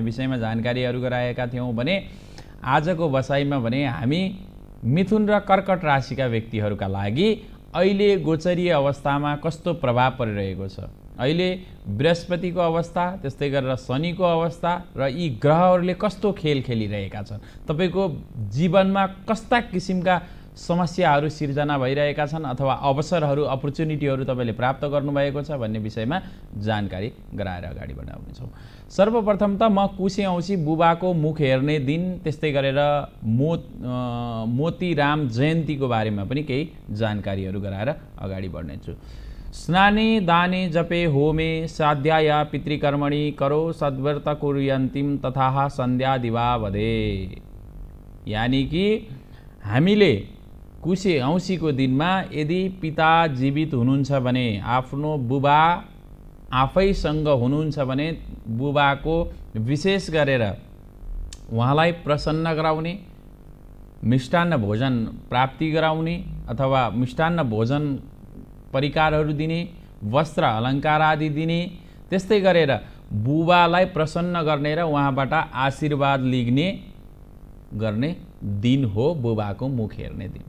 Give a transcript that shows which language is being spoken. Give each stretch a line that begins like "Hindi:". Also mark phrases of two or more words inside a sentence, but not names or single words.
Nepali: विषयमा जानकारीहरू गराएका थियौँ भने आजको बसाइमा भने हामी मिथुन र कर्कट राशिका व्यक्तिहरूका लागि अहिले गोचरीय अवस्थामा कस्तो प्रभाव परिरहेको छ, अहिले बृहस्पतिको अवस्था, त्यस्तै गरेर शनिको अवस्था र यी ग्रहहरूले कस्तो खेल खेलिरहेका छन्, तपाईँको जीवनमा कस्ता किसिमका समस्याहरू सिर्जना भइरहेका छन् अथवा अवसरहरू अपर्च्युनिटीहरू तपाईँले प्राप्त गर्नुभएको छ भन्ने विषयमा जानकारी गराएर अगाडि बढाउनेछौँ। सर्वप्रथम त म कुशे औँसी बुबाको मुख हेर्ने दिन, त्यस्तै गरेर मोतीराम जयन्तीको बारेमा पनि केही जानकारीहरू गराएर अगाडि बढ्नेछु।
Sanskrit: स्नाने दाने जपे होमे साध्याय पितृकर्मणि करो सद्व्रत कुर्यन्तिम तथा सन्ध्या दिवा वधे।
Nepali: यानी कि हामीले कुशे औँसीको दिनमा यदि पिता जीवित हुनुहुन्छ भने, आफ्नो बुबा आफैसँग हुनुहुन्छ भने बुबाको विशेष गरेर उहाँलाई प्रसन्न गराउने, मिष्टान्न भोजन प्राप्ति गराउने अथवा मिष्टान्न भोजन परिकारहरू दिने, वस्त्र अलङ्कार आदि दिने, त्यस्तै गरेर बुबालाई प्रसन्न गर्ने र उहाँबाट आशीर्वाद लिग्ने गर्ने दिन हो बुबाको मुख हेर्ने दिन।